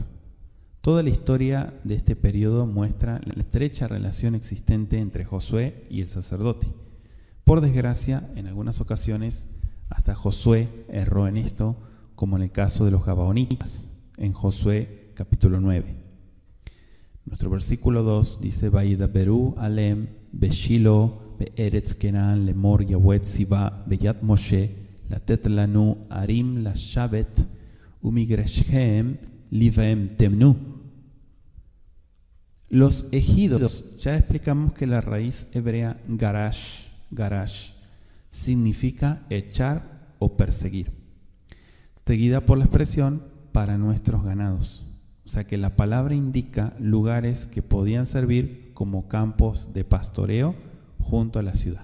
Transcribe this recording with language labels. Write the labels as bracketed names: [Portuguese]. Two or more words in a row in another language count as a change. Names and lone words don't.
[Spanish] Toda la historia de este periodo muestra la estrecha relación existente entre Josué y el sacerdote. Por desgracia, en algunas ocasiones, hasta Josué erró en esto, como en el caso de los Gabaonitas, en Josué capítulo 9. Nuestro versículo 2 dice: [Hebrew] וידברו אליהם בשילה בארץ כנען לאמר יהוה צוה ביד משה לתת לנו ערים לשבת ומגרשיהן לבהמתנו. [Spanish] Los ejidos, ya explicamos que la raíz hebrea garash, significa echar o perseguir, seguida por la expresión para nuestros ganados. O sea que la palabra indica lugares que podían servir como campos de pastoreo junto a la ciudad.